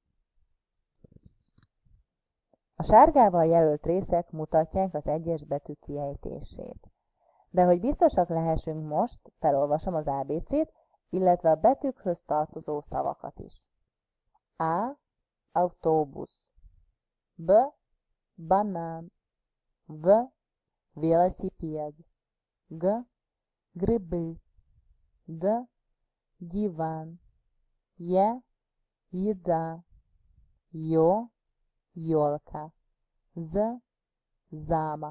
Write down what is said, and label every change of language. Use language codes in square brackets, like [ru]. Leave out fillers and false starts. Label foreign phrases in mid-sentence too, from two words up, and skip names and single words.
[hu] A sárgával jelölt részek mutatják az egyes betű kiejtését. De hogy biztosak lehessünk most, felolvasom az ABC-t, illetve a betűkhöz tartozó szavakat is. A. Autóbusz. B. Banán. [ru] V. Велосипед. G. Грибы. D. Диван. Е. Еда. Ё. Ёлка. З. Замок.